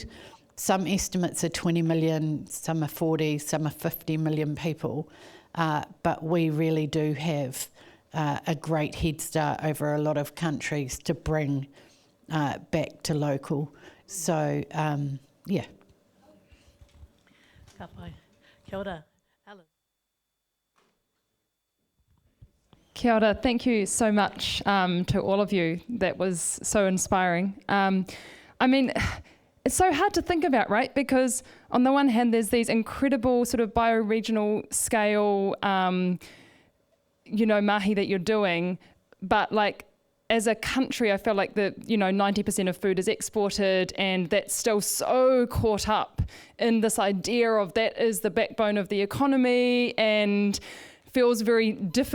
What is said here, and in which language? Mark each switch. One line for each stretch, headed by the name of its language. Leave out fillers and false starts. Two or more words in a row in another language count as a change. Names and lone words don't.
English: Some estimates are 20 million, some are 40, some are 50 million people, but we really do have a great head start over a lot of countries to bring back to local. So, yeah.
Māori: Ka pai. Kia ora. Alan. Kia ora.
English: Thank you so much to all of you. That was so inspiring. I mean, it's so hard to think about, right? Because on the one hand, there's these incredible sort of bioregional scale, mahi that you're doing, but like as a country, I feel like 90% of food is exported, and that's still so caught up in this idea of that is the backbone of the economy and feels very difficult.